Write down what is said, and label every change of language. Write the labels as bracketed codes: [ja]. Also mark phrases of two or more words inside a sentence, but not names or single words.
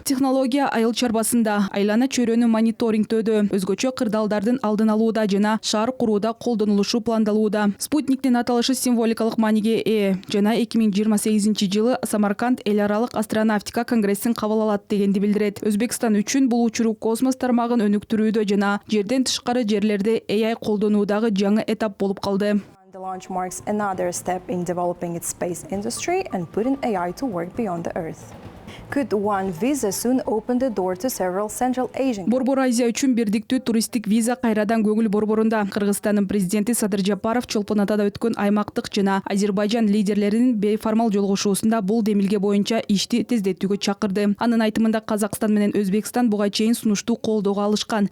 [ky] Технология айыл чарбасында, айлана чөйрөнү мониторингтөөдө, өзгөчө кырдаалдардын алдын алууда жана шаар курууда колдонулушу пландалууда. Спутниктин аталышы символикалык мааниге ээ жана 2028-жылы Самарканд эл аралык астронавтика конгрессин кабыл алат дегенди билдирет. Өзбекстан үчүн бул учуруу космос тармагын өнүктүрүүдө жана жерден тышкары жерлерде AI колдонуудагы жаңы этап болуп калды. [en] The launch marks another step in developing its space industry and putting AI to work beyond the Earth. Could one visa soon open the door to several Central Asian? [ky] Борбор Азия үчүн бирдиктүү туристтик виза кайрадан көңүл борборунда. Кыргызстандын президенти Садыр Жапаров Чолпон Атада өткөн аймактык жана Азербайжан лидерлеринин бейформал жолугушуусунда бул демилге боюнча ишти тездетүүгө чакырды. Анын айтымында Казакстан менен Өзбекстан буга чейин сунушту колдоого алышкан.